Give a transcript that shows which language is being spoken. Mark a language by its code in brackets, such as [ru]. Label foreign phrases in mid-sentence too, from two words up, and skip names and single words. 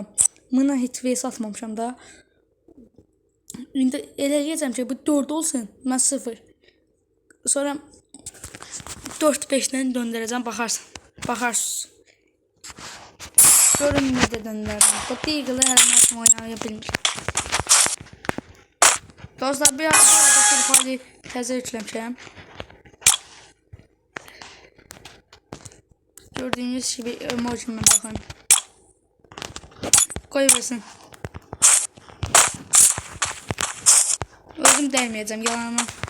[az] Buna heç vs atmamışam da. İndi elə edəcəm ki, bu 4 olsun, mən 0. Sonra 4-5-dən döndürəcəm, baxarsınız. Görün necə döndürəcəm. Bu Deagle'ı hər mənim oynaya bilmir. Dostlar, bir arada Free Fire'ı təzə yükləmişəm. [tr] Gördüğünüz gibi emojime bakın. Koyversin. Özüm değmeyeceğim yalanına.